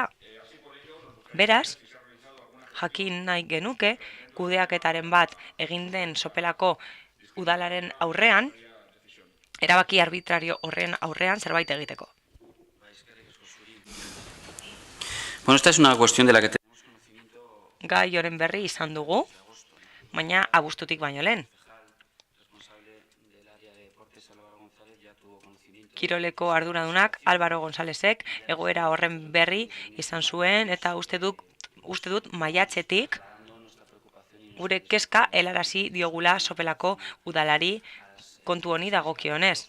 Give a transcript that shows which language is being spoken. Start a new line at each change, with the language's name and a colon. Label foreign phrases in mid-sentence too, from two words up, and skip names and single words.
Basque: Beraz, jakin nahi genuke, kudeaketaren bat egin den Sopelako udalaren aurrean, erabaki arbitrario horren aurrean zerbait egiteko.
Spanish: Bueno, esta es una cuestión de la que tenemos conocimiento.
Basque: Gai horren berri izan dugu, baina abuztutik baino lehen. Kiroleko arduradunak Álvaro Gonzálezek egoera horren berri izan zuen eta uste dut maiatzetik gure kezka helarazi diogula Sopelako udalari kontu honi dagokionez.